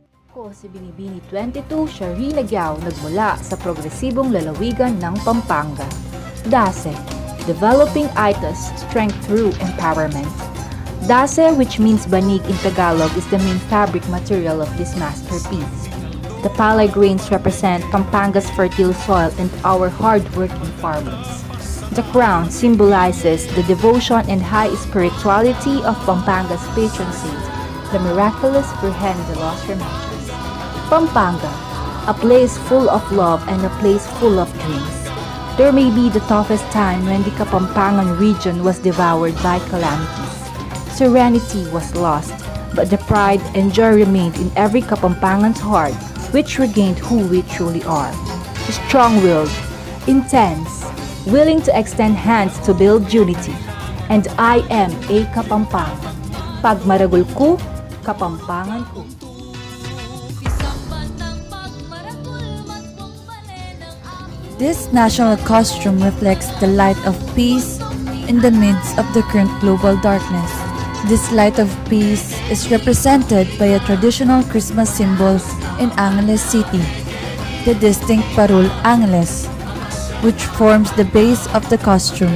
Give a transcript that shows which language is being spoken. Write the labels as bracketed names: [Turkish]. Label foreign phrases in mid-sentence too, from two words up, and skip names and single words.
[Filipino] Ako si Binibini 22, Shari Nagyao, nagmula sa progresibong lalawigan ng Pampanga. [English] DASE, Developing ITAS Strength Through Empowerment. DASE, which means banig in Tagalog, is the main fabric material of this masterpiece. The palay grains represent Pampanga's fertile soil and our hard-working farmers. The crown symbolizes the devotion and high spirituality of Pampanga's patron saint, the miraculous Virgen de los Remedios. Pampanga, a place full of love and a place full of dreams. There may be the toughest time when the Kapampangan region was devoured by calamities. Serenity was lost, but the pride and joy remained in every Kapampangan's heart, which regained who we truly are. Strong-willed, intense, willing to extend hands to build unity. And I am a Kapampangan. [Pampanga] Pag maragul ko, Kapampangan ko. [English] This national costume reflects the light of peace in the midst of the current global darkness. This light of peace is represented by a traditional Christmas symbol in Angeles City, the distinct Parol Angeles, which forms the base of the costume.